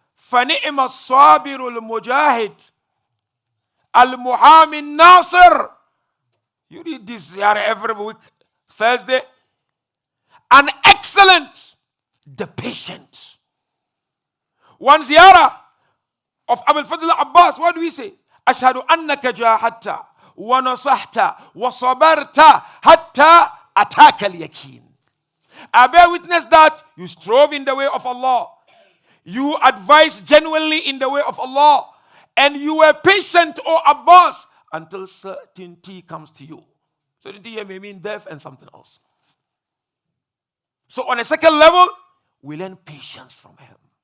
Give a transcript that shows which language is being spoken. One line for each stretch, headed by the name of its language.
Arabic: فَنِعْمَ الصَّابِرُ الْمُجَاهِدُ الْمُحَامِ النَّاصِرُ.
English: You read this ziyarah every week, Thursday. An excellent, the patient. One ziyarah of Abul Fadl Abbas, what do we say?
Arabic: أشهد أنك جاهدت ونصحت وصبرت حتى أتاك اليقين.
English: I bear witness that you strove in the way of Allah, you advised genuinely in the way of Allah, and you were patient, O Abbas, until certainty comes to you. Certainty here may mean death and something else. So on a second level, we learn patience from him.